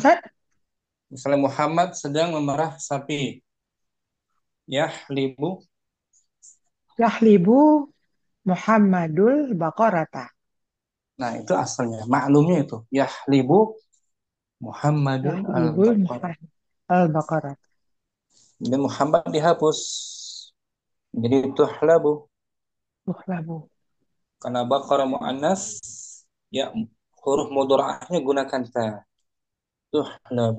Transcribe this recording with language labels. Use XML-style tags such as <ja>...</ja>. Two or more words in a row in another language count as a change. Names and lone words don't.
<id>Ustaz, Muhammad sedang memerah sapi.</id> <ar>Yahlibu. يحلب محمد البقرة.</ar> <id>Nah, itu asalnya. Maklumnya itu. Yahlibu Muhammadun</id> <ar>Yahlibul al-Baqarah. Muhammad al-baqarata.</ar> <id>Jadi Muhammad dihapus. Jadi tuhlabu.</id> <ar>Tuhlabu.</ar> <id>Karena Baqarah mu'annas, ya huruf mudhari'ahnya gunakan ta.</id> <ar>Tuhlabu.</ar>